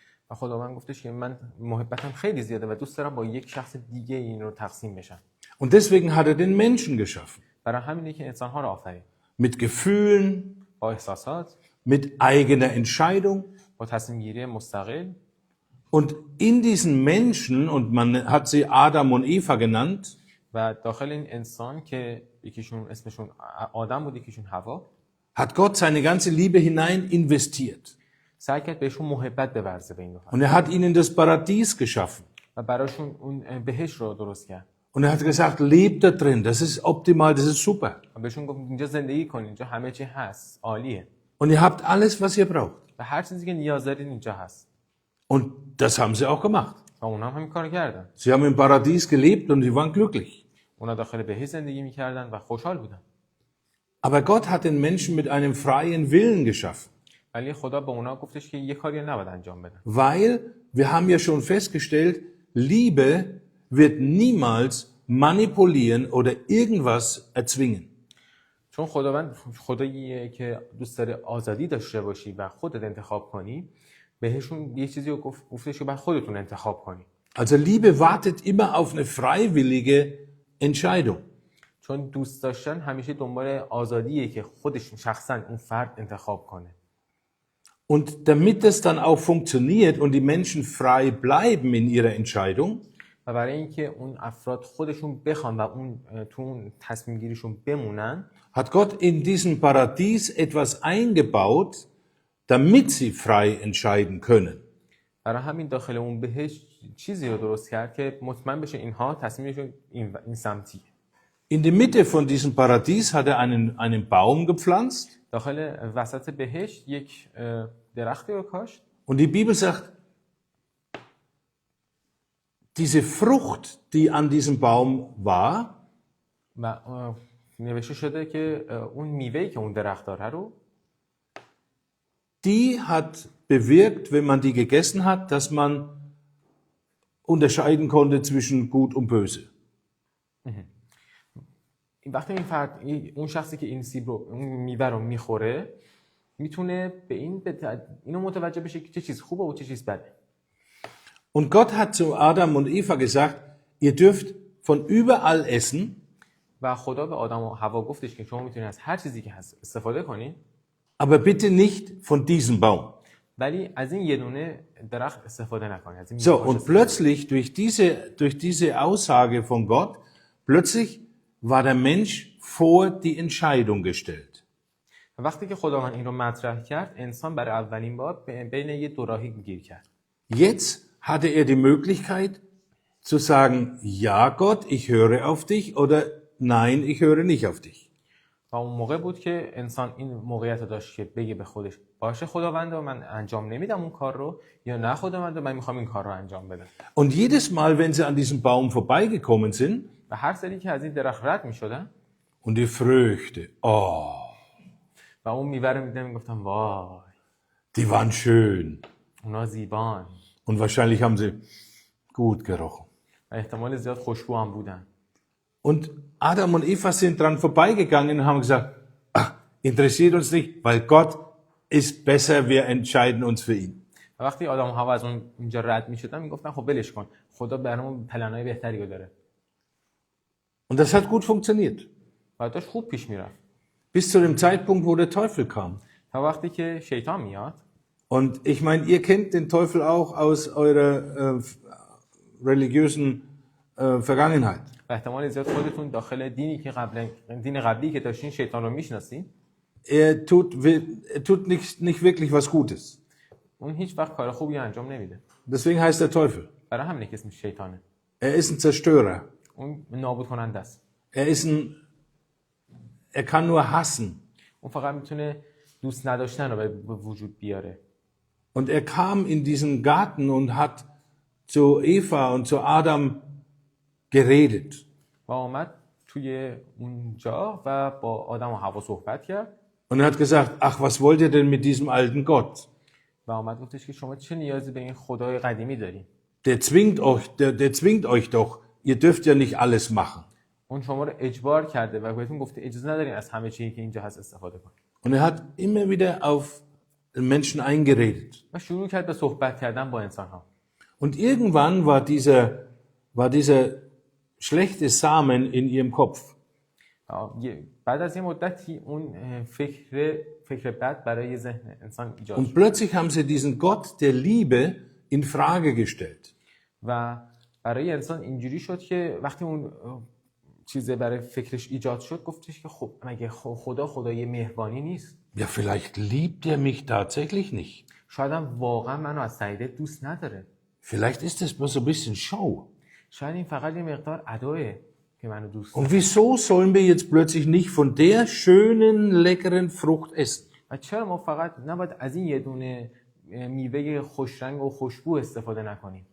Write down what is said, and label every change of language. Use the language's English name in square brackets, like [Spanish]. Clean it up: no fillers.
[Persian] و خداوند گفتش که من محبتم خیلی زیاده و دوست دارم با یک شخص دیگه این رو تقسیم بشم. [German] Und deswegen hat er den Menschen geschaffen. [Persian] برای همینه که انسان‌ها رو آفرید. [German] Mit Gefühlen, [Persian] با احساسات، [German] mit eigener Entscheidung. [Persian] با تصمیم گیری مستقل. [German] Und in diesen Menschen, und man hat sie Adam und Eva genannt, [Persian] و داخل این انسان که یکیشون اسمشون آدم بود، یکیشون حوا، [German] hat Gott seine ganze Liebe hinein investiert. [Persian] سعی کرد بهشون محبت بورزه به این [German] Und er hat ihnen das Paradies geschaffen. [Persian] و براشون اون بهشت رو درست کرد. [German] Und er hat gesagt, lebt da drin, das ist optimal, das ist super. [Persian] و بهشون گفت اینجا زندگی کنین، اینجا همه چی هست، عالیه. [German] Und ihr habt alles, was ihr braucht. [Persian] و هر چیزی که نیاز دارین اینجا هست. [German] Und das haben sie auch gemacht. [Persian] و اونا هم همین کارو کردن. [German] Sie haben im Paradies gelebt und sie waren glücklich. [Persian] اونا داخل بهشت زندگی میکردن و خوشحال بودن. [German] Aber Gott hat den Menschen mit einem freien Willen geschaffen. [Persian] ولی خدا به اونا گفتش که یه کاری نباید انجام بدن. [German] Weil, wir haben ja schon festgestellt, Liebe wird niemals manipulieren oder irgendwas erzwingen. [Persian] چون خداوند خداییه که دوست داره آزادی داشته باشی و خودت انتخاب کنی، بهشون یه چیزی رو گفتش که بعد خودتون انتخاب کنی. [German] Also Liebe wartet immer auf eine freiwillige Entscheidung. [Persian] چون دوست داشتن همیشه دنبال آزادیه که خودش شخصا اون فرد انتخاب کنه. [German] Und damit das dann auch funktioniert und die Menschen frei bleiben in ihrer Entscheidung, [Persian] و برای اینکه اون افراد خودشون بخوان و اون تو اون تصمیم گیریشون بمونن، [German] hat Gott in diesem Paradies etwas eingebaut, damit sie frei entscheiden können. [Persian] برای همین داخل اون بهش چیزی رو درست کرد که مطمئن بشه اینها تصمیمشون این سمتیه. [German] In die Mitte von diesem Paradies hat er einen Baum gepflanzt. [Persian] داخل وسط بهشت یک درختی رو کاشت [German] Und die Bibel sagt, diese Frucht, die an diesem Baum war, [Persian] و نوشته شده که اون میوه‌ای که اون درخت داره رو [German] die hat bewirkt, wenn man die gegessen hat, dass man unterscheiden konnte zwischen gut und böse. [Persian] وقتی این فرد اون شخصی که این سیب رو اون میوه رو میخوره میتونه به اینو متوجه بشه که چه چیز خوبه و چه چیز بده. [German] Und Gott hat zu Adam und Eva gesagt, ihr dürft von überall essen, [Persian] و خدا به آدم و حوا گفتش که شما میتونید از هر چیزی که هست استفاده کنید [German] aber bitte nicht von diesem Baum. [Persian] ولی از این یه دونه درخت استفاده نکنید. از این [German] So, und plötzlich durch diese Aussage von Gott, plötzlich war der Mensch vor die Entscheidung gestellt. [Persian] وقتی که خداوند این رو مطرح کرد انسان برای اولین بار بین یه دو راهی گیر کرد. [German] Jetzt hatte er die Möglichkeit zu sagen, ja Gott, ich höre auf dich oder nein, ich höre nicht auf dich. [Persian] و اون موقع بود که انسان این موقعیت رو داشت که بگه به خودش باشه خداوندا من انجام نمیدم اون کار رو یا نه خداوندا من میخوام این کار رو انجام بدم. [German] Und jedes Mal, wenn sie an diesem Baum vorbeigekommen sind [Persian] و هر سری که از این درخت رد میشدن [German] und die Früchte, oh, [Persian] و اون میوه رو میدیدن میگفتن وای [German] die waren schön [Persian] اونا زیبان [German] und wahrscheinlich haben sie gut gerochen. [Persian] و احتمال زیاد خوشبو هم بودن. [German] Und Adam und Eva sind dran vorbeigegangen und haben gesagt, ach, interessiert uns nicht, weil Gott ist besser, wir entscheiden uns für ihn. [Persian] و وقتی آدم و حوا از اونجا رد میشدن میگفتن خب ولش کن خدا برامون پلنای بهتری رو داره. [German] Und das hat gut funktioniert. [Persian] و داشت خوب پیش میرفت [German] Bis zu dem Zeitpunkt, wo der Teufel kam. [Persian] تا وقتی که شیطان میاد. [German] Und ich meine, ihr kennt den Teufel auch aus eurer religiösen Vergangenheit. [Persian] و احتمال زیاد خودتون داخل دین قبلی که داشتین شیطان رو میشناسین. [German] Er tut nicht wirklich was Gutes. [Persian] اون هیچ وقت کار خوبی انجام نمیده. [German] Deswegen heißt er Teufel. [Persian] برای همین که اسمش شیطانه. [German] Er ist ein Zerstörer. [Persian] اون نابود کننده است. [German] Er kann nur hassen. [Persian] اون فقط میتونه دوست نداشتن رو به وجود بیاره. [German] Und er kam in diesen Garten und hat zu Eva und zu Adam geredet. [Persian] و آمد توی اونجا و با آدم و حوا صحبت کرد. [German] Und er hat gesagt, ach, was wollt ihr denn mit diesem alten Gott? [Persian] و آمد گفتش که شما چه نیازی به این خدای قدیمی دارین؟ [German] Der zwingt euch doch. Ihr dürft ja nicht alles machen. [Persian] اون شما رو اجبار کرده و بهتون گفته اجازه ندارین از همه چیزی که اینجا هست استفاده کنید. [German] Und er hat immer wieder auf den Menschen eingeredet. [Persian] و شروع کرد به صحبت کردن با انسان ها. [German] Und irgendwann war dieser schlechte Samen in ihrem Kopf. [Persian] بعد از یه مدتی اون فکر بد برای ذهن انسان ایجاد [German] Und [Persian] شد. [German] plötzlich haben sie diesen Gott der Liebe in Frage gestellt. [Persian] و برای انسان اینجوری شد که وقتی اون چیزه برای فکرش ایجاد شد گفتش که خب مگه خدا خدای مهربانی نیست؟ [German] Ja, vielleicht liebt er mich tatsächlich nicht. [Persian] شاید هم واقعا منو از سعیده دوست نداره. [German] Vielleicht ist das bloß so ein bisschen Show. [Persian] شاید این فقط یه مقدار اداه که منو دوست [German] Und [Persian] داره. [German] wieso sollen wir jetzt plötzlich nicht von der schönen, leckeren Frucht essen? [Persian] و چرا ما فقط نباید از این یه دونه میوه خوشرنگ و خوشبو استفاده نکنیم؟